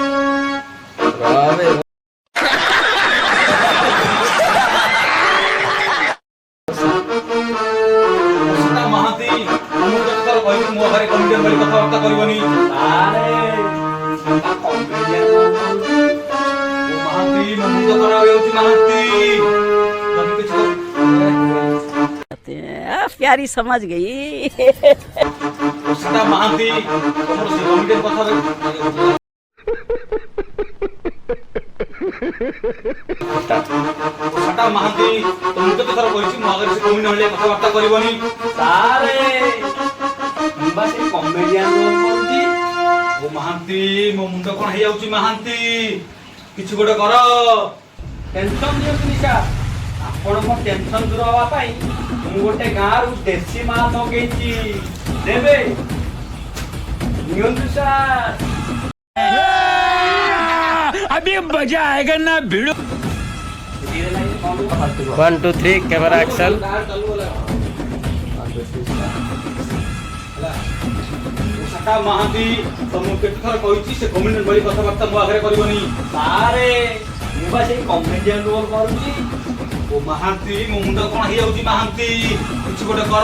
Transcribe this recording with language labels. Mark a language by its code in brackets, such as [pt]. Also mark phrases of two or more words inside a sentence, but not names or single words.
[or] ଅସୀତା ମହାନ୍ତି ମୁଁ କେତେଥର କହିଲି ମୋ ଘରେ କମିଟିଆନ ଭଳି କଥାବାର୍ତ୍ତା କରିବନି। ଆରେ ମହାନ୍ତି ମୋ ମୁଣ୍ଡ ଖରାପ ହେଇଯାଉଛି ମହାନ୍ତି। ଯଦି କିଛି [hi] प्यारी समझ गई। [or] ଅସୀତା ମହାନ୍ତି ତମର ସେ କମିଟିଆନ କଥା ଅସୀତା ମହାନ୍ତି ମୁଁ କେତେଥର କହିଛି ମୋ ଆଗରେ ସେ କମିଟି ଭଳିଆ କଥାବାର୍ତ୍ତା କରିବନି। ସାରେ ମୁଁ ବା ସେଇ କମେଡିଆନ ରୋଲ କରୁଛି। ଓ ମହାନ୍ତି ମୋ ମୁଣ୍ଡ କଣ ହେଇଯାଉଛି ମହାନ୍ତି କିଛି ଗୋଟେ କର। ଟେନସନ ନିଅନ୍ତୁନି ସାର୍, ଆପଣଙ୍କ ଟେନସନ ଦୂର ହବା ପାଇଁ ମୁଁ ଗୋଟେ ଗାଁରୁ ଦେଶୀ ମାଲ ମଗେଇଛି, ଦେବେ ନିଅନ୍ତୁ ସାର୍। [hi] अभी मजा आएगा ना भिड़ो। [en] 1 2 3 camera action. [or] ଅସୀତା ମହାନ୍ତି ମୁଁ କେତେଥର କହିଛି ସେ କମିଟି ଭଳି କଥାବାର୍ତ୍ତା ମୋ ଆଗରେ କରିବନି। ସାରେ ମୁଁ ବା ସେଇ କମେଡିଆନ ରୋଲ କରୁଛି। ଓ ମହାନ୍ତି ମୋ ମୁଣ୍ଡ କଣ ହେଇଯାଉଛି ମହାନ୍ତି କିଛି ଗୋଟେ କର।